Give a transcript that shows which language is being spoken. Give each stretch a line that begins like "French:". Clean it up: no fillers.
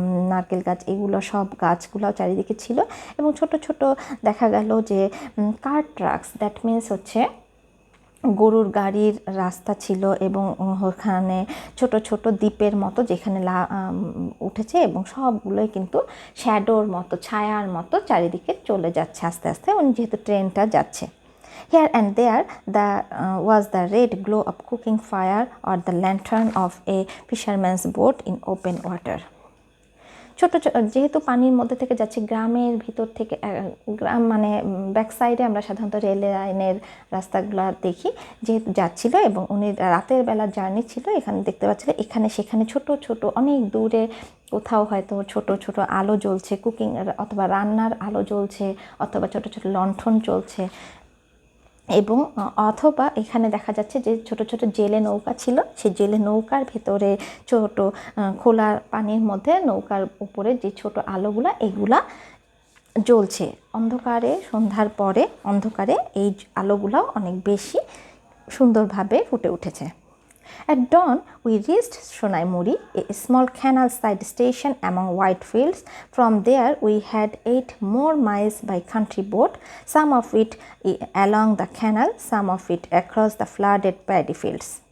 Bangla: নারকেল গাছ, এগুলো সব গাছগুলো চারিদিকে ছিল এবং ছোট ছোট দেখা গেল যে
English: car tracks, that means
Bangla: হচ্ছে গরুর গাড়ির রাস্তা ছিল এবং ওখানে ছোট ছোট দ্বীপের মতো যেখানে উঠেছে এবং সবগুলোই কিন্তু শ্যাডোর মতো, ছায়ার মতো চারিদিকে চলে যাচ্ছে আস্তে আস্তে, যেহেতু ট্রেনটা যাচ্ছে।
English: Here and there was the red glow of cooking fire or the lantern of a fisherman's boat in open water.
Bangla: ছোট যেহেতু পানির মধ্যে থেকে যাচ্ছে, গ্রামের ভিতর থেকে, গ্রাম মানে ব্যাক সাইডে আমরা সাধারণত রেল লাইনের রাস্তাগুলো দেখি যেহেতু যাচ্ছিল এবং উনি রাতের বেলা জার্নি ছিল, এখানে দেখতে পাচ্ছিলেন এখানে সেখানে ছোট ছোট অনেক দূরে কোথাও হয়তো ছোট ছোট আলো জ্বলছে, কুকিং অথবা রান্নার আলো জ্বলছে অথবা ছোট ছোট লণ্ঠন জ্বলছে এবং অথবা এখানে দেখা যাচ্ছে যে ছোট ছোট জেলে নৌকা ছিল, সেই জেলে নৌকার ভেতরে ছোট খোলা পানির মধ্যে নৌকার উপরে যে ছোট আলোগুলা এগুলা জ্বলছে অন্ধকারে, সন্ধ্যার পরে অন্ধকারে এই আলোগুলাও অনেক বেশি সুন্দরভাবে ফুটে উঠেছে।
English: At dawn, we reached Sunaimuri, a small canal-side station among white fields. From there, we had 8 more miles by country boat, some of it along the canal, some of it across the flooded paddy fields.